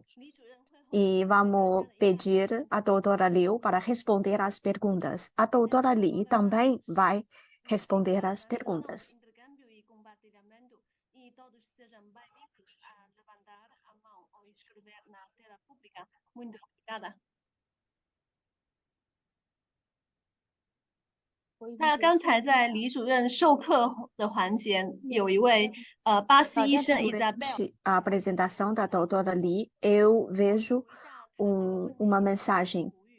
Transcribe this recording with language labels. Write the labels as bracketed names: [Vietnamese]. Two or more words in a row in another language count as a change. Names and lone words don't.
[Portuguese] E vamos pedir à doutora Liu para responder às perguntas. A doutora Li também vai responder às perguntas. Muito obrigada. [Chinese] 那刚才在李主任授课的环节，有一位巴西医生 Isabel。 [Portuguese] A apresentação da doutora Li, eu vejo uma mensagem.